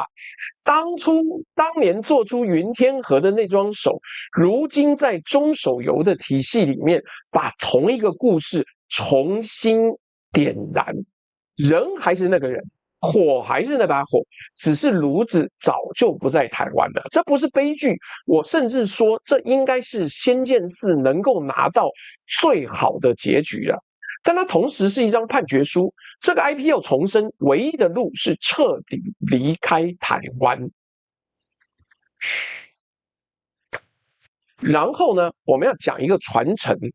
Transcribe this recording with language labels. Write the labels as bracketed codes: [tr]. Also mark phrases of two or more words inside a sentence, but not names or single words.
[zh] 當年做出雲天河的那雙手，如今在中手游的體系裡面，把同一個故事重新點燃，人還是那個人， 火還是那把火，只是爐子早就不在台灣了。這不是悲劇，我甚至說這應該是仙劍4能夠拿到最好的結局了。但它同時是一張判決書，這個 IP 要重生，唯一的路是徹底離開台灣。然後呢，我們要講一個傳承。